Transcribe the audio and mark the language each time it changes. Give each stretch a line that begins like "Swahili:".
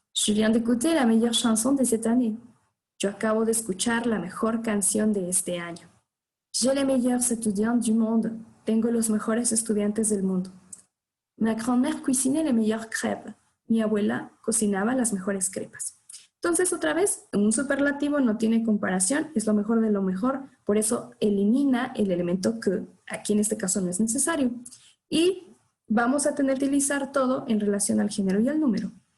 French: Je viens d'écouter la meilleure chanson de cette année.
Spanish: Yo acabo de escuchar la mejor canción de este año.
French: J'ai les meilleurs étudiants du monde.
Spanish: Tengo los mejores estudiantes del mundo.
French: Ma grand-mère cuisinait les meilleures crêpes.
Spanish: Mi abuela cocinaba las mejores crepas. Entonces, otra vez, un superlativo no tiene comparación, es lo mejor de lo mejor, por eso elimina el elemento que, aquí en este caso no es necesario. Y vamos a tener que utilizar todo en relación al género y al número.